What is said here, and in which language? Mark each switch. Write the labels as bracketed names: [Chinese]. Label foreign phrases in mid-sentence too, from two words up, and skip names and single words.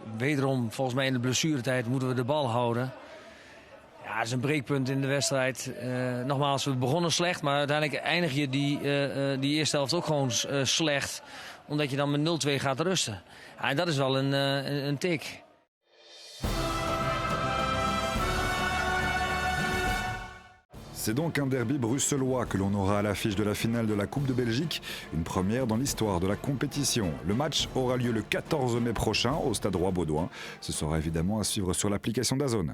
[Dutch] Wederom, volgens mij in de blessuretijd moeten we de bal houden. Ja, dat is een breekpunt in de wedstrijd. Nogmaals, we begonnen slecht. Maar uiteindelijk eindig je die eerste helft ook gewoon slecht. Omdat je dan met 0-2 gaat rusten. Ja, en dat is wel een tik. [French] C'est donc un derby bruxellois que l'on aura à l'affiche de la finale de la Coupe de Belgique, une première dans l'histoire de la compétition. Le match aura lieu le 14 mai prochain au Stade Roi-Baudouin. Ce sera évidemment à suivre sur l'application DAZN.